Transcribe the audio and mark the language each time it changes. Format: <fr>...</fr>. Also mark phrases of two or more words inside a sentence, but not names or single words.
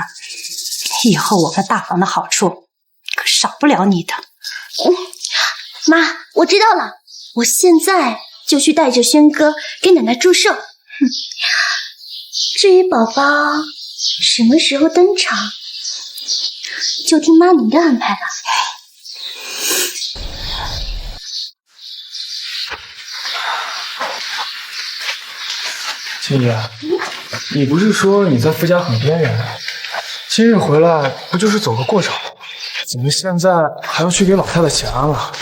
<zh>以後我們大房的好處可少不了你的。媽，我知道了，我現在就去帶着軒哥給奶奶祝壽。至於寶寶什麼時候登場，就聽媽您的安排了。青姨，你不是說你在傅家很邊緣？今日回來不就是走個過場嗎？怎麼現在還要去給老太太請安了？</zh>